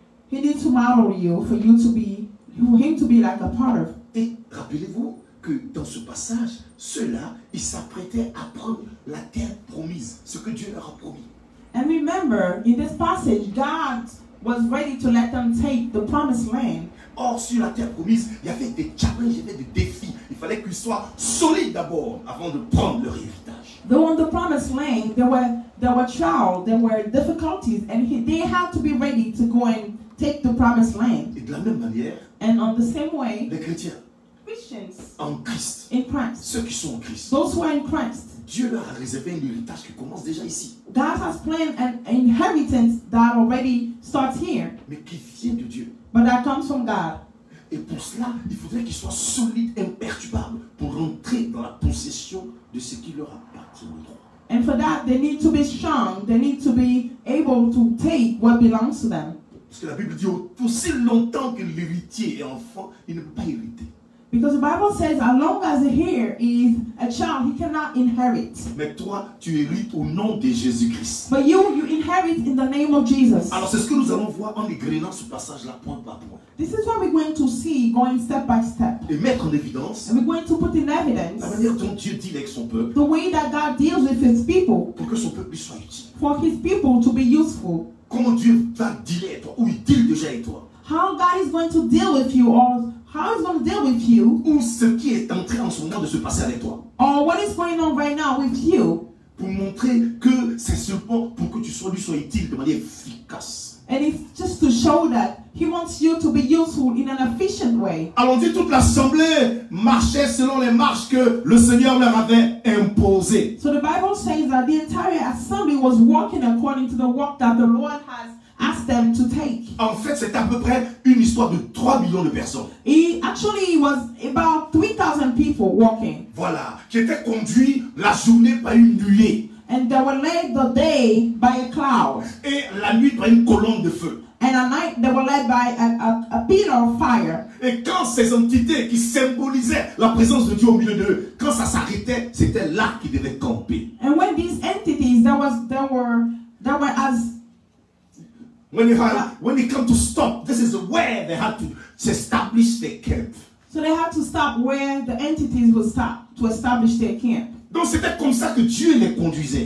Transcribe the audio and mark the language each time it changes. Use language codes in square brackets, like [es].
[en] He needs to model you for him to be like a potter. [fr] Et rappelez-vous que dans ce passage, ceux-là, ils s'apprêtaient à prendre la terre promise, ce que Dieu leur a promis. [en] And remember, in this passage, God was ready to let them take the promised land. [fr] Or, sur la terre promise, il y avait des challenges, il y avait des défis. Il fallait qu'ils soient solides d'abord avant de prendre leur héritage. [en] Though on the promised land, there were trials, there were difficulties, and they had to be ready to go and take the promised land. [fr] Et de la même manière, [en] And on the same way, [fr] les chrétiens [en] Christians [fr] en Christ, [en] in Christ, [fr] ceux qui sont en Christ, [en] those who are in Christ, [fr] Dieu leur a réservé un héritage qui commence déjà ici, [en] God has planned an inheritance that already starts here, [fr] mais qui vient de Dieu. [en] but that comes from God. [fr] Et pour cela, il faudrait qu'ils soient solides, imperturbables, pour rentrer dans la possession de ce qui leur appartient de droit. [en] And for that, they need to be strong. They need to be able to take what belongs to them. [fr] Parce que la Bible dit, aussi longtemps que l'héritier est enfant, il ne peut pas hériter. [en] Because the Bible says, as long as the heir is a child, he cannot inherit. [fr] Mais toi, tu hérites au nom de Jésus-Christ. [en] But you inherit in the name of Jesus. [fr] Alors c'est ce que nous allons voir en égrenant ce passage-là point par point. [en] This is what we're going to see going step by step. [fr] Et mettre en évidence [en] And we're going to put in evidence [fr] la manière dont Dieu deal avec son peuple, [en] the way that God deals with his people, [fr] pour que son peuple lui soit utile. [en] for his people to be useful. [fr] Comment Dieu va dealer avec toi, ou il deal déjà avec toi. [en] How God is going to deal with you, or how he's going to deal with you, [fr] Ou ce qui est en train en ce moment de se passer avec toi. [en] or what is going on right now with you. [fr] Pour montrer que c'est seulement pour que lui sois utile de manière efficace. [en] And it's just to show that He wants you to be useful in an efficient way. [fr] Allons-y, toute l'assemblée marchait selon les marches que le Seigneur leur avait imposées. [en] So the Bible says that the entire assembly was walking according to the walk that the Lord has asked them to take. [fr] En fait, c'est à peu près une histoire de 3 millions de personnes. [en] It was about 3,000 people walking. [fr] Voilà, qui étaient conduits la journée par une nuée. [en] And they were led the day by a cloud. [fr] Et la nuit par une colonne de feu. [en] And at night they were led by a pillar of fire. [fr] Et quand ces entités qui symbolisaient la présence de Dieu au milieu d'eux, quand ça s'arrêtait, c'était là qu'ils devaient camper. [en] And when these entities that were as when it come to stop, this is where they had to establish their camp. So they had to stop where the entities would stop to establish their camp. [fr] Donc c'était comme ça que Dieu les conduisait.